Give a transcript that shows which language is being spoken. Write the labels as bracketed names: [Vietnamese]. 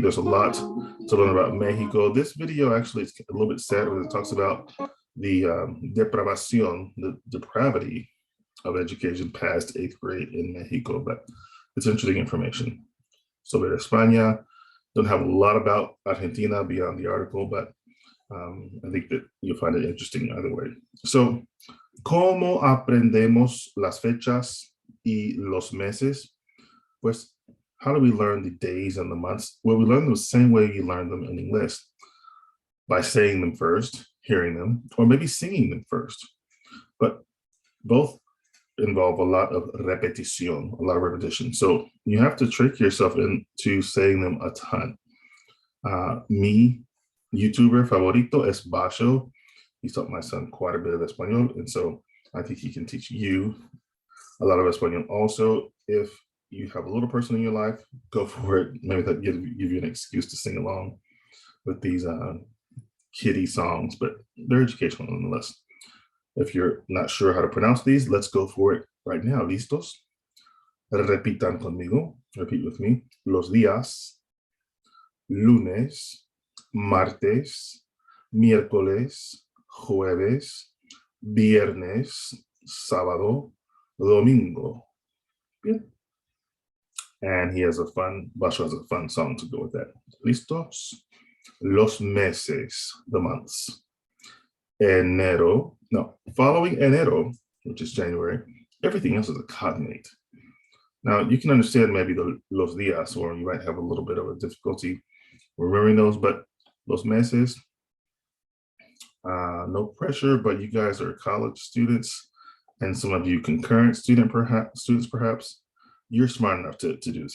[English] There's a lot to learn about Mexico. This video actually is a little bit sad when it talks about the depravación, the depravity of education past 8th grade in Mexico, but it's interesting information. [Spanish] Sobre España, [English] don't have a lot about Argentina beyond the article, but I think that you'll find it interesting either way. [Spanish] So, ¿cómo aprendemos las fechas y los meses? [English] Pues, how do we learn the days and the months? Well, we learn them the same way you learn them in English, by saying them first, hearing them, or maybe singing them first. But both involve a lot of repetición, a lot of repetition. So you have to trick yourself into saying them a ton. [Spanish] Mi YouTuber favorito es Basho. [English] He's taught my son quite a bit of Espanol, and so I think he can teach you a lot of Espanol. Also, if you have a little person in your life, go for it. Maybe that give you an excuse to sing along with these kiddie songs, but they're educational nonetheless. If you're not sure how to pronounce these, let's go for it right now. [Spanish] ¿Listos? Repitan conmigo. [English] Repeat with me. [Spanish] Los días: lunes, martes, miércoles, jueves, viernes, sábado, domingo. Bien. [English] And Basho has a fun song to go with that. [Spanish] ¿Listos? Los meses, [English] the months. Enero. No, following enero, which is January, everything else is a cognate. Now, you can understand maybe the [Spanish] los días, [English] or you might have a little bit of a difficulty remembering those, but [Spanish] los meses, [English] no pressure, but you guys are college students, and some of you concurrent students perhaps, you're smart enough to do this.